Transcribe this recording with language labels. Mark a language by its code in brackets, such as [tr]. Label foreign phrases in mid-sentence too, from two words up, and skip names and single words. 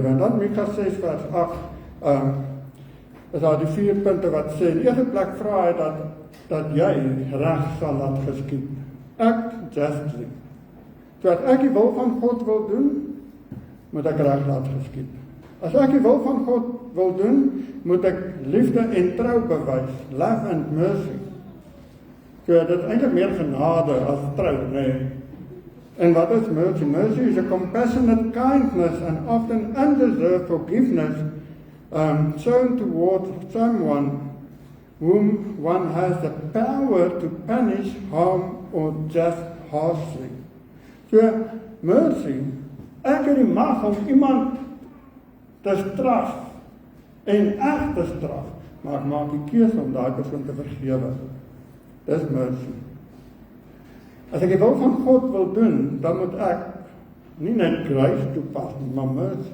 [af] En dan Micha 6 vers 8 is daar die 4 punte wat sê, in die eerste plek vra hy dat jy reg sal laat geskied. [en] Act justly. [af] So as ek die wil van God wil doen, moet ek reg laat geskied. As ek die wil van God wil doen, moet ek liefde en trou bewys, [en] love and mercy. [af] So dit is eintlik meer genade as trou, nee. [en] And what is mercy? Mercy is a compassionate kindness and often undeserved forgiveness shown towards someone whom one has the power to punish, harm or just harshly. So mercy, [af] ek het die mag om iemand te straf en echt te straf, maar ek maak die keuse om daai persoon te vergewe. Dis mercy. As ek die wil van God wil doen, dan moet ek nie net grace toepas, maar mercy.